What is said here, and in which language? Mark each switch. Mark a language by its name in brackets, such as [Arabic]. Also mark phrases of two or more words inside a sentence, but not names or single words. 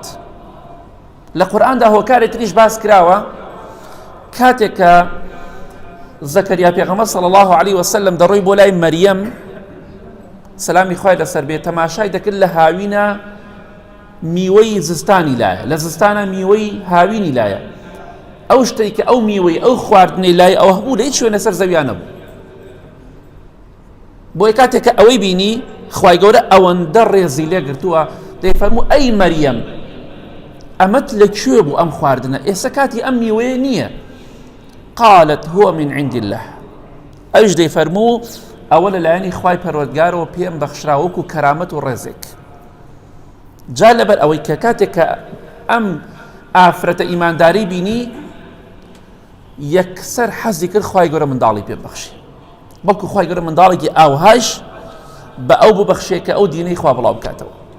[Central Kurdish] لە قورئاندا هۆکارێک تریش باس کراوە، کاتێک کە زەکەریا پێغەمبەر [Arabic] صلی الله عليه وسلم [Central Kurdish] دەڕۆی بۆ لای مەریەم سەلامی خوای لەسەر بێت، تەماشای دەکرد لە هاوینە میوەی زستانی لایە، لە زستانە میوەی هاوینی لایە، ئەو شتەی کە ئەو میوەی ئەو خواردنەی لای ئەوە هەبوو لە هیچ شوێنە سەر زەویان نەبوو. بۆیە کاتێک کە ئەوەی بینی خوای گەورە ئەوەندە ڕێزی لێ گرتووە، دەیفەرموو ئەی مەریەم ئەمەت لەکوێ بوو ئەم خواردنە؟ ئێستا کاتی ئەم میوەیە نییە. [Arabic] قالت هو من عند الله، [Central Kurdish] ئەوش دەیفەرموو ئەوە لەلایەنی خوای پەروەردگارەوە پێم بەخشرا وەکو کەرامەت و ڕێزێک. جا لەبەر ئەوەی کە کاتێک کە ئەم ئافرەتە ئیمانداری بینی یەکسەر حەزی کرد خوای گەورە منداڵی پێ ببەخشی، بەڵکو خوای گەورە منداڵێکی ئاوهاش بە ئەو ببەخشێ کە ئەو دینەی خوا بڵاو بکاتەوە.